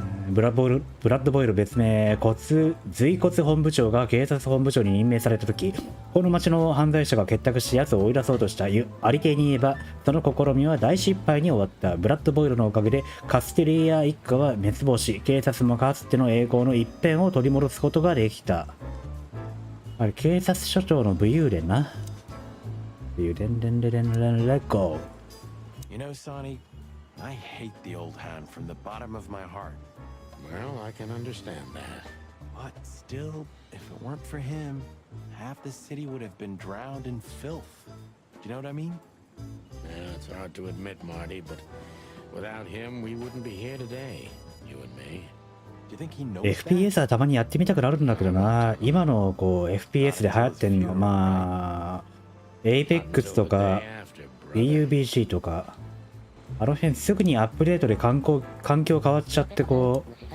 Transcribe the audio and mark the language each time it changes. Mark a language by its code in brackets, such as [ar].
[ja] ブラッドボイル別名随骨本部長が警察本部長に任命された時、この町の犯罪者が結託して奴を追い出そうとした。ありていに言えばその試みは大失敗に終わった。ブラッドボイルのおかげでカステリア一家は滅亡し、警察もかつての栄光の一片を取り戻すことができた。あれ警察署長の武勇伝な。武勇伝レンレレンレンレッゴー。 [en] You know, Sonny, I hate the old hound from the bottom of my heart. Well, I can understand that. But still, if it weren't for him, half the city would have been drowned in filth. Do you know what I mean? Yeah, it's hard to admit, Marty, but without him, we wouldn't be here today, you and me. Do you think he knows [ja] FPS はたまにやってみたくなるんだけどな。今のこう FPS で流行ってんの、まあ Apex とか PUBG とか、あの辺すぐにアップデートで環境変わっちゃってこう。